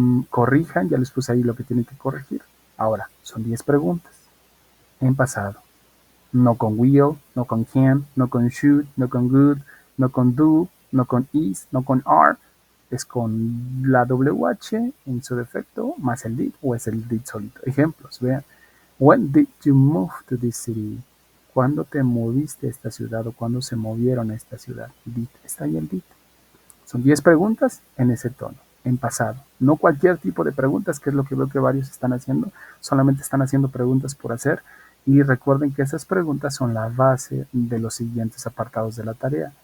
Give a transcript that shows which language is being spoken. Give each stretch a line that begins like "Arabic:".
Spanish: Corrijan, ya les puse ahí lo que tienen que corregir. Ahora, son 10 preguntas en pasado. No con will, no con can, no con should, no con good, no con do, no con is, no con are. Es con la WH en su defecto, más el did o es el did solito. Ejemplos, vean.
English: When did you move to this city?
Spanish: ¿Cuándo te moviste a esta ciudad o cuándo se movieron a esta ciudad? Did, está ahí el did. Son 10 preguntas en ese tono, en pasado. No cualquier tipo de preguntas, que es lo que veo que varios están haciendo, solamente están haciendo preguntas por hacer. Y recuerden que esas preguntas son la base de los siguientes apartados de la tarea.